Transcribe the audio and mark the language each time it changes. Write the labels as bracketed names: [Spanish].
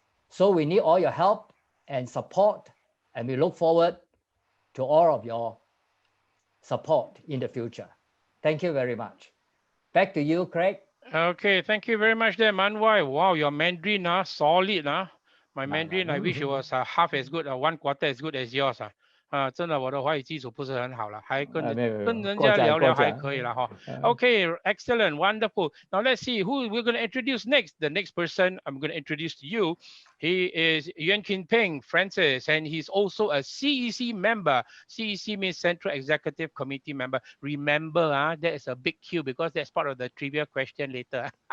[English] So we need all your help and support, and we look forward to all of your support in the future. Thank you very much. Back to you, Craig. Okay, thank you very much there, Man Wai. Wow, your Mandarin, solid. My Mandarin, I wish it was half as good, 1/4 as good as yours. [Chinese] 真的我的华语基础不是很好了，还跟人家聊聊还可以了哈。 [English] Okay, excellent, wonderful. Now let's see who we're going to introduce next. The next person I'm going to introduce to you, he is Yuan Kin Peng Francis, and he's also a CEC member. CEC means Central Executive Committee member. Remember, that is a big Q because that's part of the trivia question later.